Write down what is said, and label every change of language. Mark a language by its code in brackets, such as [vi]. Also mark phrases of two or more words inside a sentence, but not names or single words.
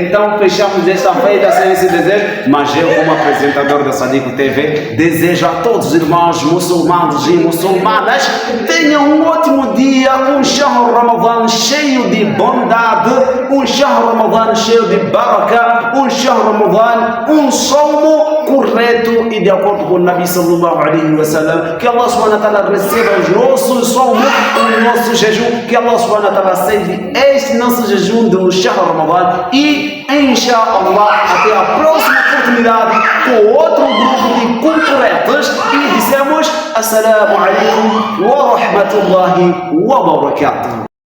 [pt] Então fechamos esta feita sem esse desejo, mas eu, como apresentador da Sadiq TV, desejo a todos os irmãos muçulmanos e muçulmanas tenham um ótimo dia, um [ar] شهر رمضان [pt] cheio de bondade, um [ar] شهر رمضان [pt] cheio de baraka, um [ar] شهر رمضان, [pt] um somo correto e de acordo com o Nabi [ar] صلى الله عليه وسلم. [pt] Que Allah [ar] سبحانه وتعالى [pt] receba os nossos somos, o nosso jejum, que Allah [ar] سبحانه وتعالى [pt] aceite este nosso jejum do [ar] شهر رمضان, [pt] e inshallah até a próxima oportunidade com outro grupo de concorrentes, e dissemos [ar] السلام عليكم ورحمة الله وبركاته.